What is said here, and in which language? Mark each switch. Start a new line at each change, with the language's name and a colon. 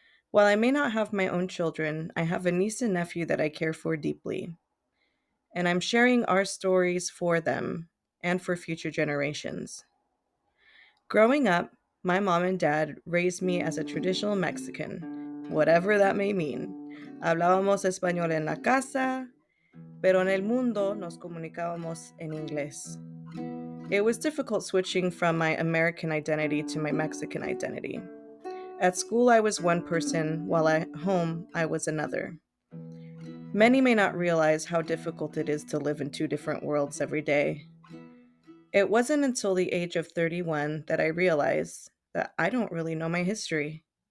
English: While I may not have my own children, I have a niece and nephew that I care for deeply. And I'm sharing our stories for them and for future generations. Growing up, my mom and dad raised me as a traditional Mexican, whatever that may mean.
Spanish: Hablábamos español en la casa, pero en el mundo nos comunicábamos en inglés.
English: It was difficult switching from my American identity to my Mexican identity. At school, I was one person, while at home, I was another. Many may not realize how difficult it is to live in two different worlds every day. It wasn't until the age of 31 that I realized that I don't really know my history.